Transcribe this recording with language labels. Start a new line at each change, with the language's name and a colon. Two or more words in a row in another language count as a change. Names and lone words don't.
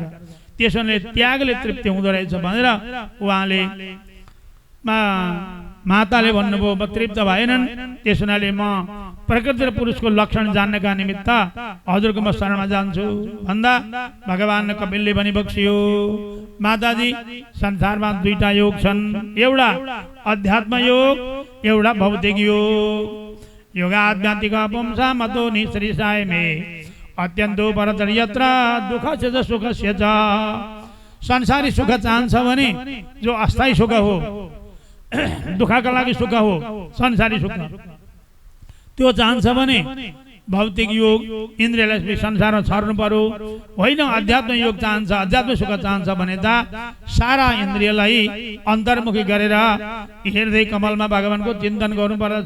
Nepali: त्यसोले त्यागले तृप्ति हुँदो रहेछ भनेर उहाँले माताले भन्नुभयो, तृप्त भएनन्। त्यस हुनाले म प्रकृति र पुरुषको लक्षण जान्नका निमित्त हजुरको म शरणमा जान्छु भन्दा भगवान कपिलले पनि बक्सियो, माताजी संसारमा 2टा योग छन्, एउटा अध्यात्म योग, एउटा भौतिक योग।
Sanskrit: योगाध्यात्मिक पुंसा मतो निश्रिसाय मे अत्यन्तो परतर यत्र दुःखस्य च सुखस्य च।
Nepali: संसारी सुख चाहन्छ भने जो अस्थायी सुख हो, दुःखका लागि सुख हो संसारी सुख, त्यो चाहन्छ भने भौतिक योग इन्द्रियलाई संसारमा छर्नु पर्यो होइन, अध्यात्म योग चाहन्छ, अध्यात्म सुख चाहन्छ भने त सारा इन्द्रियलाई अन्तर्मुखी गरेर हृदय कमलमा भगवानको चिन्तन गर्नुपर्दछ।